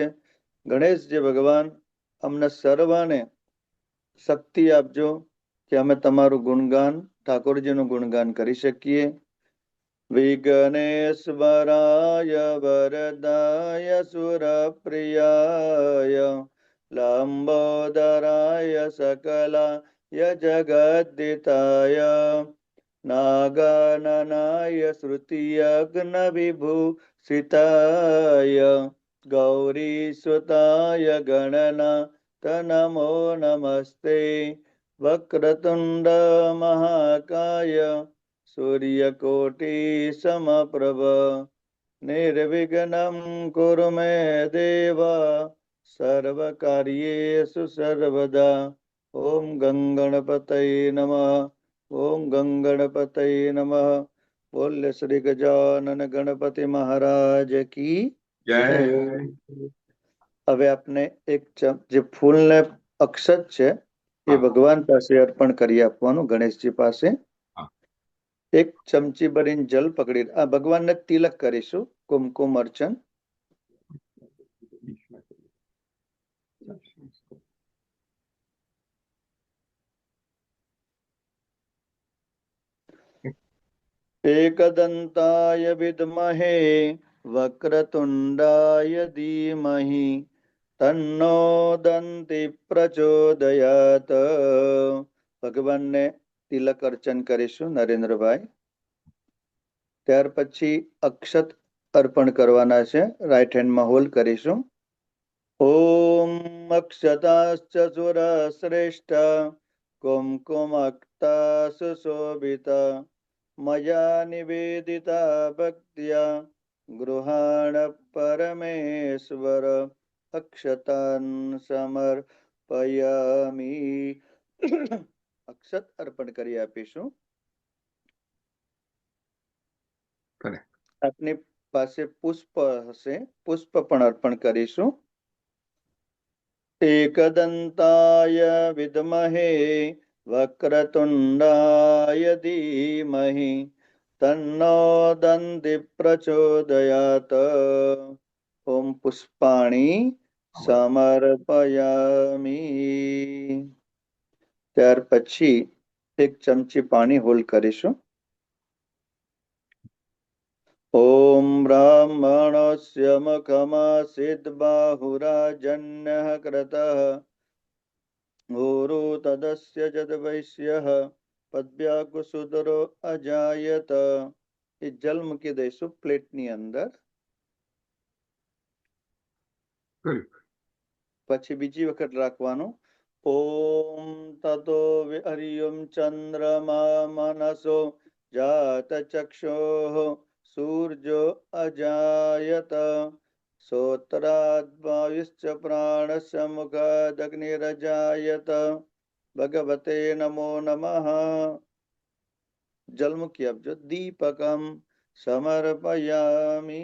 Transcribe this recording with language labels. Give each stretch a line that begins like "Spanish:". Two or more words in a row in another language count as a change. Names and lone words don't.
Gujarati: ગણેશજી ભગવાન અમને સર્વને શક્તિ આપજો કે અમે તમારું ગુણગાન, ઠાકોરજીનું ગુણગાન કરી શકીએ.
Sanskrit: વિઘ્નેશ્વરાય વરદાય સુરપ્રિયાય લંબોદરાય સકલાય જગદ્દિતાય नागाननाय श्रुतियज्ञविभूषिताय गौरीसुताय गणनाथ नमो नमस्ते वक्रतुण्ड महाकाय सूर्यकोटिसमप्रभ निर्विघ्नं कुरु मे देव सर्वकार्येषु सर्वदा ओम गंगणपतये नमः ओम गंगणपतये नमः
Hindi: बोल श्री गजानन गणपति महाराज की
Gujarati: જય જય। હવે આપણે એક જે ફૂલને અક્ષત છે એ હા. ભગવાન પાસે અર્પણ કરી આપવાનું ગણેશજી પાસે હા. એક ચમચી ભરીને જલ પકડી આ ભગવાનને તિલક કરીશું કુમકુમ અર્ચન
Sanskrit: एकदन्ताय विद्महे वक्रतुण्डाय धीमहि तन्नो दन्ति प्रचोदयात् ભગવાનને
Gujarati: તિલક અર્ચન કરીશું નરેન્દ્રભાઈ ત્યાર પછી અક્ષત અર્પણ કરવાના છે
English: right handમાં
Gujarati: હોલ્ડ કરીશું
Sanskrit: ઓમ અક્ષતાશ્ચ સુરશ્રેષ્ઠ કુમકુમક્તા સુશોભિતા मया निवेदिता भक्त्या गृहाण परमेश्वर अक्षतान् समर्पयामि
Gujarati: અક્ષત અર્પણ કરી આપીશું આપની પાસે પુષ્પ હશે પુષ્પ પણ અર્પણ કરીશું
Sanskrit: एकदन्ताय विद्महे वक्रतुण्डाय धीमहि तन्नो दन्ति प्रचोदयात् ओम पुष्पाणि
Gujarati: समर्पयामि ત્યાર પછી એક ચમચી પાણી હોલ્ડ કરીશું
Sanskrit: ओम ब्राह्मणस्य मुखमासीत् बाहुराजन्यः कृतः गुरु तदस्य जदवैश्यः पद्भ्याकुसुदरो अजायत
Gujarati: એ જલ મૂકી દઈશું પ્લેટની અંદર પછી બીજી વખત રાખવાનું
Sanskrit: ઓમ તતો હરિયમ ચંદ્રમા મનસો જાત ચક્ષોઃ सूर्यो अजायत सोत्राद्वायुश्च प्राणस्य मुखादग्निरजायत भगवते नमो नमः
Gujarati: जल મૂકી આપજો
Sanskrit: દીપકમ સમર્પયામિ